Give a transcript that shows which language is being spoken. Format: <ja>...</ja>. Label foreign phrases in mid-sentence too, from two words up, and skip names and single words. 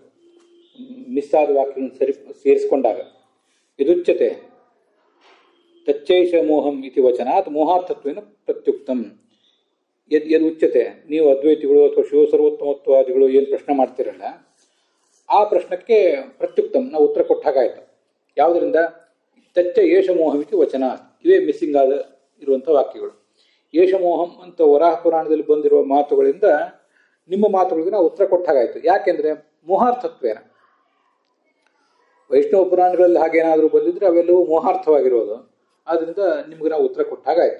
<kn>ಮಿಸ್ ಆದ ವಾಕ್ಯಗಳನ್ನು ಸೇರಿಸ್ಕೊಂಡಾಗ</kn> <sa>ಯದುಚ್ಯತೆ ತಚ್ಚೈಷ ಮೋಹಂ ಇತಿ ವಚನಾತ್ ಮೋಹಾರ್ಥತ್ವೇನ ಪ್ರತ್ಯುಕ್ತಂ.</sa> <kn>ಯದುಚ್ಯತೆ, ನೀವು ಅದ್ವೈತಿಗಳು ಅಥವಾ ಶಿವಸರ್ವೋತ್ತಮತ್ವಾದಿಗಳು ಏನು ಪ್ರಶ್ನೆ ಮಾಡ್ತಿರಲ್ಲ ಆ ಪ್ರಶ್ನಕ್ಕೆ ಪ್ರತ್ಯುಕ್ತಂ ನಾವು ಉತ್ತರ ಕೊಟ್ಟಾಗಾಯ್ತು. ಯಾವುದರಿಂದ?</kn> <sa>ತಚ್ಚ ಏಷ ಮೋಹಂ ಇತಿ ವಚನಾತ್.</sa> <kn>ಇವೇ ಮಿಸ್ಸಿಂಗ್ ಇರುವಂಥ ವಾಕ್ಯಗಳು.</kn> <sa>ಏಷ ಮೋಹಂ</sa> <kn>ಅಂತ ವರಾಹ ಪುರಾಣದಲ್ಲಿ ಬಂದಿರುವ ಮಾತುಗಳಿಂದ ನಿಮ್ಮ ಮಾತುಗಳಿಗೆ ನಾವು ಉತ್ತರ ಕೊಟ್ಟಾಗಾಯ್ತು. ಯಾಕೆಂದ್ರೆ ಮೋಹಾರ್ಥತ್ವೇನ. ವೈಷ್ಣವ ಪುರಾಣಗಳಲ್ಲಿ ಹಾಗೇನಾದರೂ ಬಂದಿದ್ರೆ ಅವೆಲ್ಲವೂ ಮೋಹಾರ್ಥವಾಗಿರೋದು. ಆದ್ರಿಂದ ನಿಮ್ಗೆ ನಾವು ಉತ್ತರ ಕೊಟ್ಟಾಗಾಯ್ತು.</kn>